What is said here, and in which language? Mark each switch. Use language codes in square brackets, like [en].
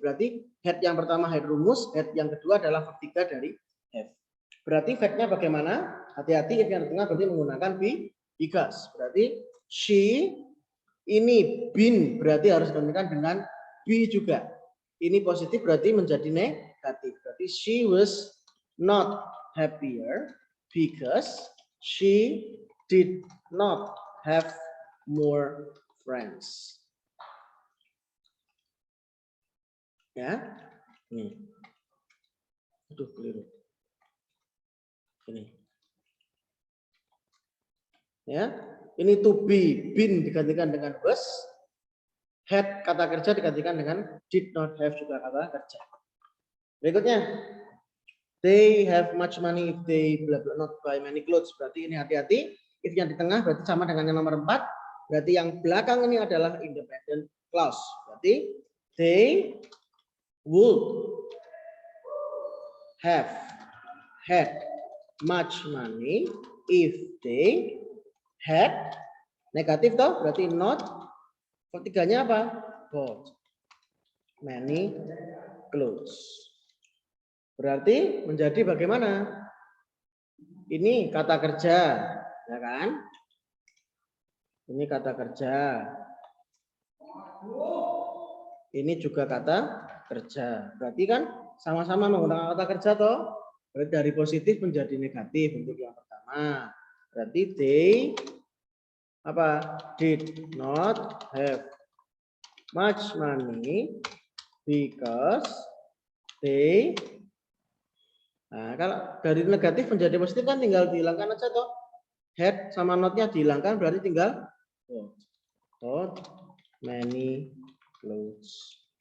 [id] Berarti head yang pertama head rumus, head yang kedua adalah verb 3 dari have. Berarti fact-nya bagaimana? Hati-hati if yang tengah berarti menggunakan be because. Berarti she ini been berarti harus digantikan dengan be juga. Ini positif berarti menjadi negatif. Berarti [en] she was not happier because she did not have more friends. [id] Ya, nih. Aduh, keliru. Ini. Ya, ini to be, been digantikan dengan was, had kata kerja digantikan dengan did not have juga kata kerja. Berikutnya, [en] they have much money if they blah blah not buy many clothes. [id] Berarti ini hati-hati. If yang di tengah berarti sama dengan yang nomor 4. Berarti yang belakang ini adalah independent clause. [en] Berarti they would have had much money if they had [id] negatif toh berarti [en] not. [id] Ketiganya apa? [en] Bought many clothes. [id] Berarti menjadi bagaimana? Ini kata kerja, ya kan? Ini kata kerja. Ini juga kata kerja. Berarti kan sama-sama menggunakan kata kerja toh. Berarti dari positif menjadi negatif untuk yang pertama. Berarti they apa? [en] Did not have much money because they. [id] Nah, kalau dari negatif menjadi positif kan tinggal dihilangkan aja toh. Had sama notnya dihilangkan berarti tinggal [en] bought many clothes.